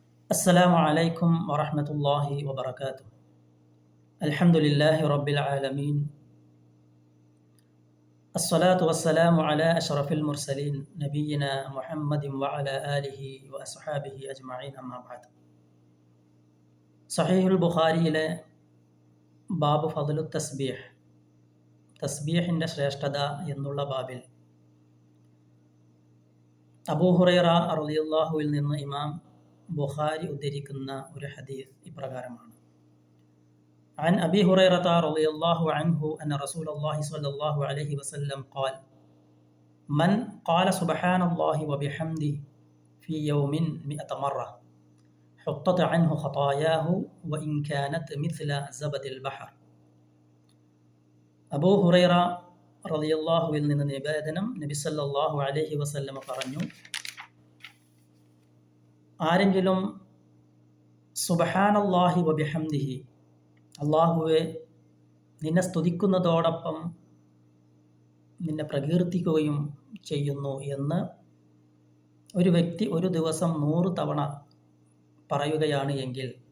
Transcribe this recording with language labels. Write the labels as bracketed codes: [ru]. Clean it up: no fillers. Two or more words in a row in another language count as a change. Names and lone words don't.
[ar] السلام عليكم ورحمة الله وبركاته. الحمد لله رب العالمين. الصلاة والسلام على أشرف المرسلين نبينا محمد وعلى آله وأصحابه أجمعين أما بعد. [ml] صحيح البخاري [ar] باب فضل تسبيح, [ml] തസ്ബീഹിൻ്റെ ശ്രേഷ്ഠത എന്നുള്ള ബാബിൽ അബൂ ഹുറൈറ റളിയല്ലാഹുവിൽ നിന്ന് ഇമാം ബുഖാരി ഉദ്ധരിക്കുന്ന ഒരു ഹദീസ് ഇപ്രകാരമാണ്. [ar] عن أبي هريرة رضي الله عنه أن رسول الله صلى الله عليه وسلم قال: من قال سبحان الله وبحمده في يوم 100 مرة حطت عنه خطاياه وإن كانت مثل زبد البحر. [ml] അബൂ ഹുറൈറ റളിയല്ലാഹുവിൽ നിന്ന് നിവേദനം, നബി [ar] صلى الله عليه وسلم [ml] പറഞ്ഞു, ആരെങ്കിലും [ar] سبحان الله وبحمده, [ml] അല്ലാഹുവേ നിന്നെ സ്തുതിക്കുന്നതോടൊപ്പം നിന്നെ പ്രകീർത്തിക്കുകയും ചെയ്യുന്നു എന്ന് ഒരു വ്യക്തി ഒരു ദിവസം 100 തവണ പറയുകയാണ് എങ്കിൽ